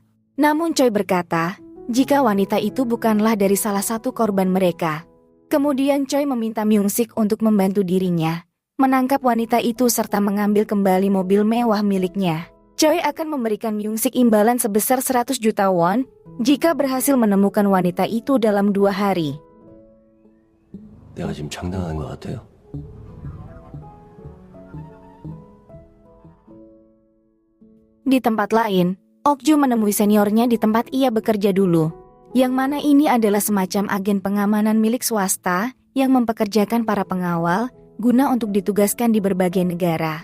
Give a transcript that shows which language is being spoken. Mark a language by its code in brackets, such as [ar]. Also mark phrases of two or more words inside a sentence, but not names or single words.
[id] Namun Choi berkata, jika wanita itu bukanlah dari salah satu korban mereka. Kemudian Choi meminta Myung-sik untuk membantu dirinya menangkap wanita itu serta mengambil kembali mobil mewah miliknya. Choi akan memberikan Myung-sik imbalan sebesar 100 juta won jika berhasil menemukan wanita itu dalam 2 hari. [ko] 내가 지금 장난하는 것 같아요? [id] Di tempat lain, Okju menemui seniornya di tempat ia bekerja dulu. Yang mana ini adalah semacam agen pengamanan milik swasta yang mempekerjakan para pengawal guna untuk ditugaskan di berbagai negara.